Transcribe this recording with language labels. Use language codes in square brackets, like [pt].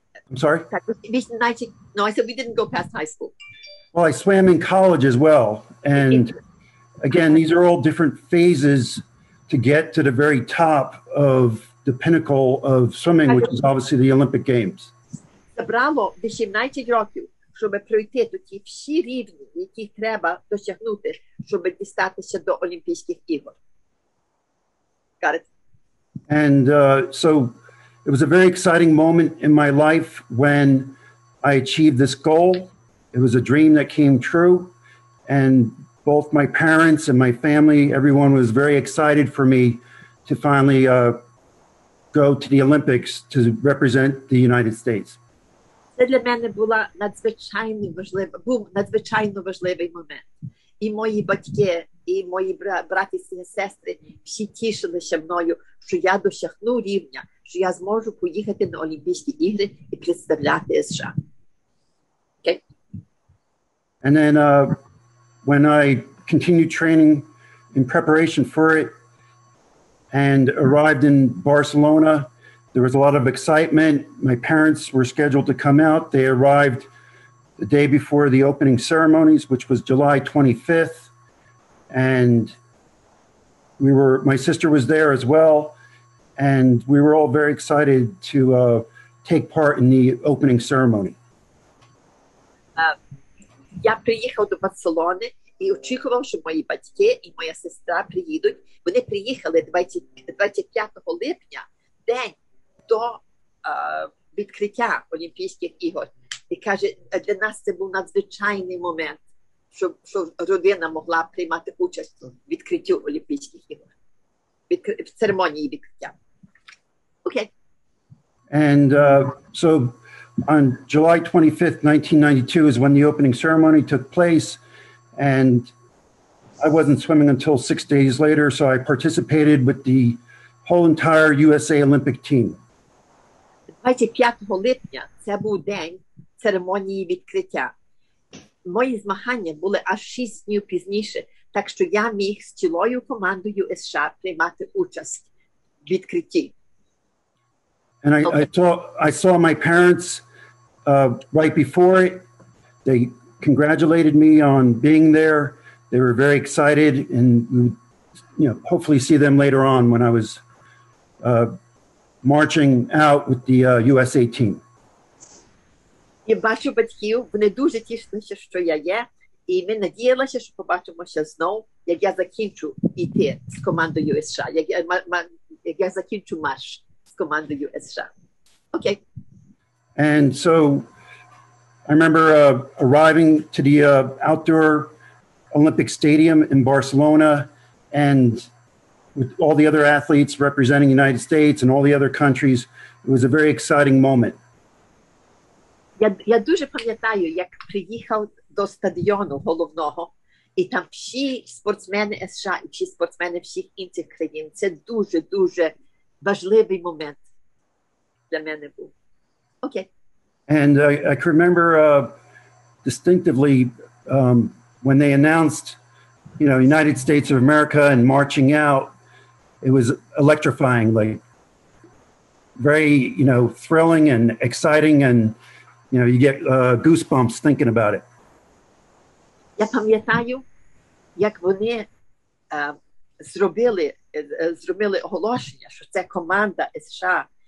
[en] I'm sorry? No, I said we didn't go past high school. Well, I swam in college as well. And again, these are all different phases to get to the very top of the pinnacle of swimming, which is obviously the Olympic Games. [uk] Забрало 18 років, щоб пройти ті всі рівні, які треба досягнути, щоб дістатися до Олімпійських ігор. [en] Got it? And so it was a very exciting moment in my life when I achieved this goal. It was a dream that came true. And both my parents and my family, everyone was very excited for me to finally go to the Olympics to represent the United States. [uk] Це для мене був надзвичайно важливий момент. І мої батьки, і мої браті і сестри всі тішилися мною, що я досягну рівня, що я зможу поїхати на Олімпійські ігри і представляти США. [en] Okay? And then when I continued training in preparation for it and arrived in Barcelona, there was a lot of excitement. My parents were scheduled to come out. They arrived the day before the opening ceremonies, which was July 25th. And my sister was there as well. And we were all very excited to take part in the opening ceremony. [uk] Я приїхав до Барселони і очікував, що мої батьки і моя сестра приїдуть. Вони приїхали 25 липня, день до відкриття Олімпійських ігор. І каже, для нас це був надзвичайний момент, щоб родина могла приймати участь у відкриттю Олімпійських ігор, в церемонії відкриття. [en] Okay. And so on July 25th, 1992 is when the opening ceremony took place, and I wasn't swimming until 6 days later, so I participated with the whole entire USA Olympic team. [uk] 25 липня це був день церемонії відкриття. Мої змагання були аж 6 днів пізніше, так що я міг з цілою командою США приймати участь в відкритті. [en] And I saw my parents right before it. They congratulated me on being there. they were very excited, and we would, hopefully see them later on when I was marching out with the USA team. [uk] Я бачу батьків, вони дуже тішилися, що я є, і ми надіялися, що побачимося знов, як я закінчу йти з командою США, як я закінчу марш з командою США. [en] Окей. And so I remember arriving to the outdoor Olympic Stadium in Barcelona, and with all the other athletes representing the United States and all the other countries, it was a very exciting moment. [uk] Я дуже пам'ятаю, як приїхав до стадіону головного, і там всі спортсмени США і всі спортсмени всіх інших країн. Це дуже важливий момент для мене був. [en] Окей. And I can remember distinctively when they announced, United States of America and marching out, it was electrifying, like very, thrilling and exciting, and, you get goosebumps thinking about it. [uk] Я пам'ятаю, як вони зробили оголошення, що це команда США.